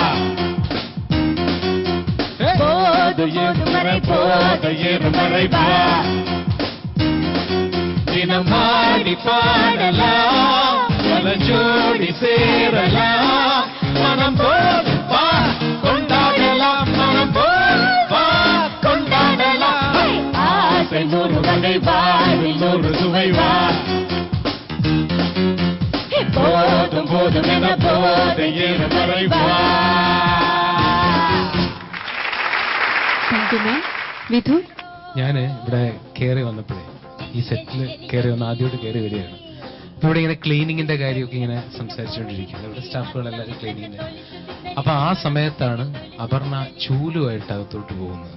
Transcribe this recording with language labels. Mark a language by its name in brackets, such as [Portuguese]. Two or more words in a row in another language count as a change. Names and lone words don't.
[Tamil] போதும் போதும் வரை போதை ஏறும் வரை வா தினம் ஆடி பாடலாம் பல ஜோடி சேரலாம் மனம் போல் வா கொண்டாடலாம் மனம் போல் வா கொண்டாடலாம் ஆசை 100 வகை வாழ்வில் 100 சுவை வா போதும் போதும் என போதை ஏறும் வரை வா. [English] thank you ma'am. വിധു. [Malayalam] ഞാൻ ഇവിടെ കയറി വന്നപ്പോഴേ ഈ സെറ്റിൽ കയറി വന്ന് ആദ്യമായിട്ട് കയറി വരികയാണ്. അപ്പൊ ഇവിടെ ഇങ്ങനെ ക്ലീനിങ്ങിന്റെ കാര്യമൊക്കെ ഇങ്ങനെ സംസാരിച്ചുകൊണ്ടിരിക്കുന്നത്. ഇവിടെ സ്റ്റാഫുകളെല്ലാവരും ക്ലീനിങ്ങിന്. അപ്പൊ ആ സമയത്താണ് അപർണ ചൂലുമായിട്ട് അകത്തോട്ട് പോകുന്നത്.